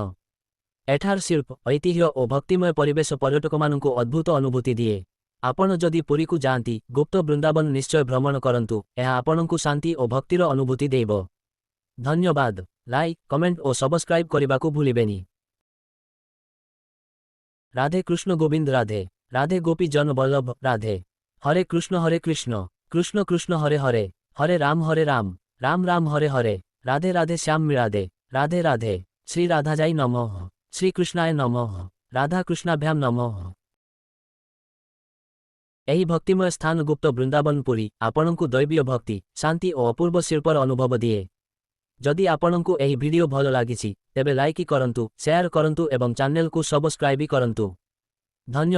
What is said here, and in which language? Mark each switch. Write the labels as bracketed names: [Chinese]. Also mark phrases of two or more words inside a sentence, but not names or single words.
[Odia] ଏଠାର ଶିଳ୍ପ, ଐତିହ୍ୟ ଓ ଭକ୍ତିମୟ ପରିବେଶ ପର୍ଯ୍ୟଟକମାନଙ୍କୁ ଅଦ୍ଭୁତ ଅନୁଭୂତି ଦିଏ। ଆପଣ ଯଦି ପୁରୀକୁ ଯାଆନ୍ତି, ଗୁପ୍ତ ବୃନ୍ଦାବନ ନିଶ୍ଚୟ ଭ୍ରମଣ କରନ୍ତୁ। ଏହା ଆପଣଙ୍କୁ ଶାନ୍ତି ଓ ଭକ୍ତିର ଅନୁଭୂତି ଦେବ। ଧନ୍ୟବାଦ। ଲାଇକ୍, କମେଣ୍ଟ ଓ ସବସ୍କ୍ରାଇବ୍ କରିବାକୁ ଭୁଲିବେନି। [Sanskrit] ରାଧେ କୃଷ୍ଣ ଗୋବିନ୍ଦ ରାଧେ ରାଧେ ଗୋପୀ জন বল্লভ রাধে। হরে কৃষ্ণ কৃষ্ণ কৃষ্ণ হরে হরে হরে রাম রাম রাম হরে হরে। রাধে রাধে শ্যাম রাধে রাধে রাধে শ্রী রাধাজাই নমঃ শ্রীকৃষ্ণায় নমঃ রাধা কৃষ্ণাভ্যাম নমঃ। [Odia] ଏହି ଭକ୍ତିମୟ ସ୍ଥାନ ଗୁପ୍ତ ବୃନ୍ଦାବନ ପୁରୀ ଆପଣଙ୍କୁ ଦୈବୀୟ ଭକ୍ତି, ଶାନ୍ତି ଓ ଅପୂର୍ବ ଶିଳ୍ପର ଅନୁଭବ ଦିଏ। ଯଦି ଆପଣଙ୍କୁ ଏହି ଭିଡିଓ ଭଲ ଲାଗିଛି, ତେବେ ଲାଇକ୍ କରନ୍ତୁ, ସେୟାର କରନ୍ତୁ ଏବଂ ଚ୍ୟାନେଲକୁ ସବସ୍କ୍ରାଇବ୍ କରନ୍ତୁ।